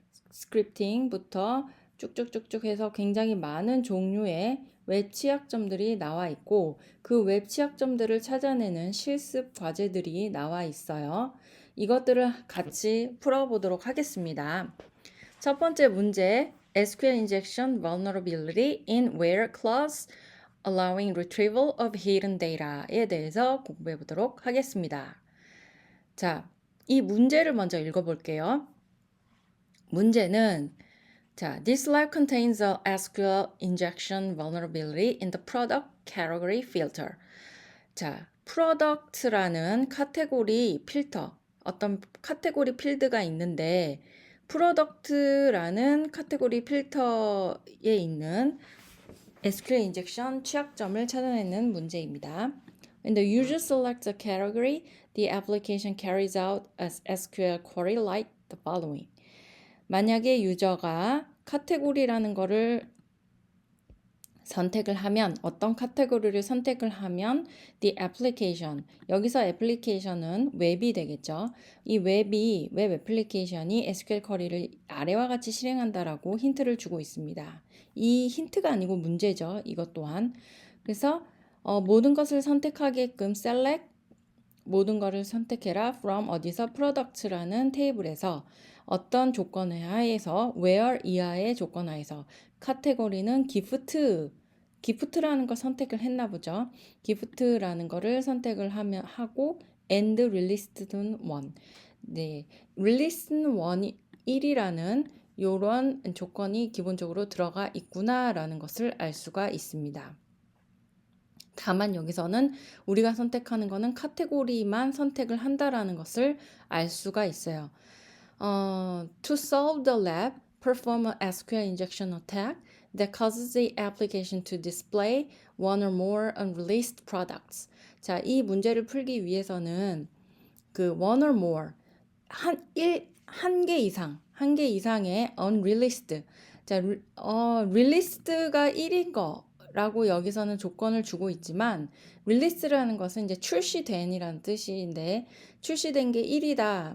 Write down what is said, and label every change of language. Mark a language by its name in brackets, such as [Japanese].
[Korean] 스크립팅부터 쭉쭉쭉쭉 해서 굉장히 많은 종류의 웹 취약점들이 나와 있고 그 웹 취약점들을 찾아내는 실습 과제들이 나와 있어요. 이것들을 같이 풀어보도록 하겠습니다. 첫 번째 문제, [English] SQL injection vulnerability in where clause allowing retrieval of hidden data [Korean] 에 대해서 공부해 보도록 하겠습니다. 자, 이 문제를 먼저 읽어볼게요. 문제는 [English] this lab contains a SQL injection vulnerability in the product category filter. [Korean] 자, product라는 카테고리 필터, 어떤 카테고리 필드가 있는데 product라는 카테고리 필터에 있는 SQL 인젝션 취약점을 찾아내는 문제입니다. [English] When the user selects a category, the application carries out a SQL query like the following. [Korean] 만약에 유저가 카테고리라는 거를 선택을 하면 어떤 카테고리를 선택을 하면 [English] the application [Korean] 여기서 애플리케이션은 웹이 되겠죠. 이 웹 애플리케이션이 SQL 쿼리를 아래와 같이 실행한다라고 힌트를 주고 있습니다. 이 힌트가 아니고 문제죠. 이것 또한. 그래서 모든 것을 선택하게끔 select 모든 것을 선택해라 from 어디서 products라는 테이블에서 어떤 조건에 하에서 where 이하의 조건 하에서 카테고리는 기프트라는 걸 선택을 했나 보죠. 기프트라는 거를 선택을 하고 [English] and released one. released one [Korean] 1이라는 이런 조건이 기본적으로 들어가 있구나라는 것을 알 수가 있습니다. 다만 여기서는 우리가 선택하는 거는 카테고리만 선택을 한다라는 것을 알 수가 있어요. [English] To solve the lab, perform a SQL injection attack that causes the application to display one or more unreleased products. [Korean] 자, 이 문제를 풀기 위해서는 그 [English] one or more [Korean] 한 개 이상의 [English] unreleased. [Korean] 자, released가 1인 거라고 여기서는 조건을 주고 있지만 release라는 것은 이제 출시된이라는 뜻인데 출시된 게 1이다.